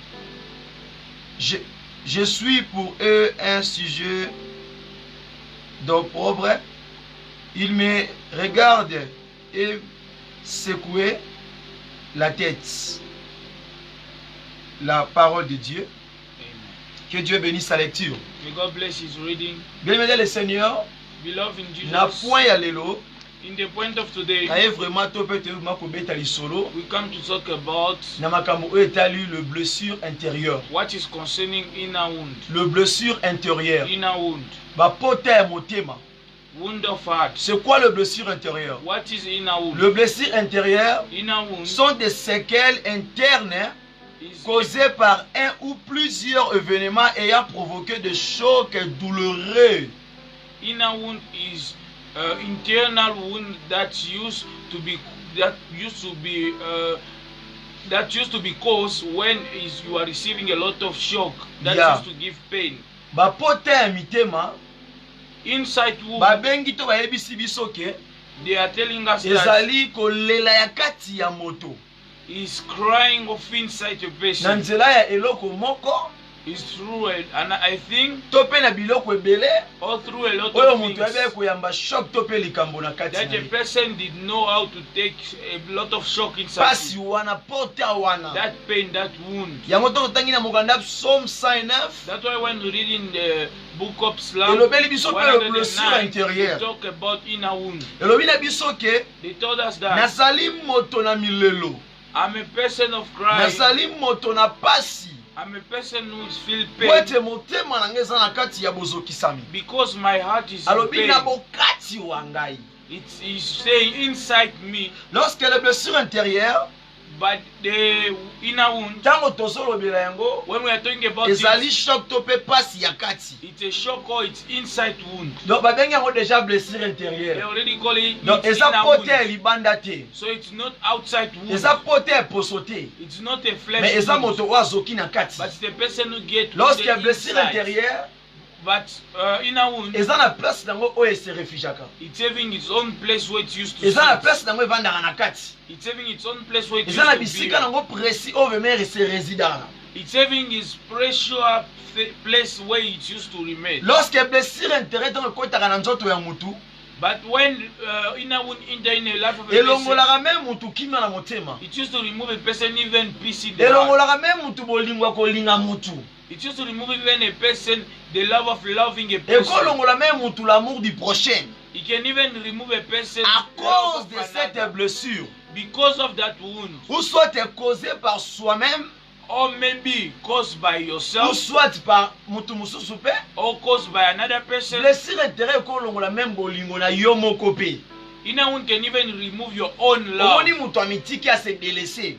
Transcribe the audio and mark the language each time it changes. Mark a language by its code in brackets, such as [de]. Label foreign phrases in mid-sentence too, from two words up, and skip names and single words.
[fr] Je suis pour eux un sujet d'opprobre. Ils me regardent et secouent la tête. La parole de Dieu. Amen. Que Dieu bénisse sa lecture. [en] May God bless his reading. [fr] Bien-aimé le Seigneur, [en] Beloved in Jesus, [ln] na point ya lelo, [en] in the point of today, [ln] kaye vraiment to peut te makobeta lisolo, [en] we come to talk about [ln] na makambo oyo etali [fr] le blessure intérieure. [en] what is concerning inner wound. [fr] Le blessure intérieure. [en] Inner wound. [ln] Ba pota ya motema. [en] Wound of heart. [fr] C'est quoi le blessure intérieure? [en] What is inner wound? [fr] Le blessure intérieure [en] Inner wound [fr] sont des séquelles internes [en] is [fr] causées par un ou plusieurs événements ayant provoqué des chocs douloureux. [en] inner wound is internal wound that used to be caused when you are receiving a lot of shock that Yeah. used to give pain. [ln] Ba pota ya mitema [en] Inside wound, [ln] babengi to bayebisi biso ke [en] they are telling us that [ln] ezali kolela ya kati ya moto [en] is crying of inside a [ln] na [en] person. [ln] nzela ya eloko moko [en] Is through and I think [ln] to pe na biloko ebele [en] all through a lot [ln] oyo [en] of [ln] moto [en] things [ln] abe koyamba shock to pe likambo na kati [en] that [ln] na [en] a [ln] ye. [en] person did know how to take a lot of shock inside [ln] Pasi [en] him. [ln] wana pota wana [en] That pain, that wound. [ln] yango to totangi na mokanda psaume 109 [en] That's why when we read in the book of Psalm [ln] elobeli biso pe [fr] le blessure [en] 109, [fr] intérieure. [en] they talk about inner wound. [ln] elobi na biso ke [en] They told us that [ln] nazali moto na milelo, [en] I'm a person of crying. [ln] nazali moto na pasi [en] I'm a person who feel [ln] po [en] pain [ln] ete motema na ngai eza na kati ya bozokisami. [en] because my heart is in [ln] Alobi na [en] pain. [ln] bokati wa ngai. [en] It is saying inside me, [fr] Lorsque le blessure intérieure, [en] but the inner wound, [ln] ntango tozolobela yango [en] when we are talking about [ln] ezali [en] it, [ln] choc to pe pasi ya kati. [en] it's a shock or it's inside wound. [ln] Donc babengi yango [fr] déjà blessure [en] They [fr] intérieure. [en] already call it [ln] Donc [en] it's [ln] eza [en] inner [ln] pote ya [en] wound. [ln] libanda te, [en] So it's not outside wound. [ln] eza pote ya poso te, [en] It's not a flesh [ln] mais eza [en] wound. [ln] moto oyo azoki na kati. [en] But it's the person who get [fr] Lorsque [en] the [ln] ya blessure [en] inside. [fr] intérieure [en] But inner wound, [ln] eza na place nango oyo ese refugiaka, [en] it's having its own place where it used to [ln] eza na [en] sit. [ln] place nango evandaka na kati, [en] It's having its own place where it [ln] eza na [en] used to be. [ln] bisika nango précis oyo vemere se résidana. [en] It's having its pressure place where it used to remain. [ln] Lorsque blessure intérieure ntango ekotaka na nzoto ya mutu, [en] But when inner wound enter in the life of a person, [ln] elongolaka me mutu kimia na motema, [en] it used to remove a person even peace in the heart. [ln] elongolaka me mutu bolingwa kolinga mutu, [en] It used to remove even a person the love of loving a person. [ln] ekolongola me mutu [fr] l'amour du prochain. [en] It can even remove a person [fr] À [en] the love [fr] cause [en] of [fr] de cette [en] another [fr] blessure, [en] because of that wound, [fr] ou soit causée par soi-même, [en] or maybe caused by [fr] ou [en] yourself, [fr] soit par [ln] mutu mususu pe, [en] or caused by another person. [fr] blessure intérieure [ln] ekolongola même bolingo na yo moko pe. [en] Inner wound can even remove your own love. [ln] Omoni mutu amitiki ase délaissé.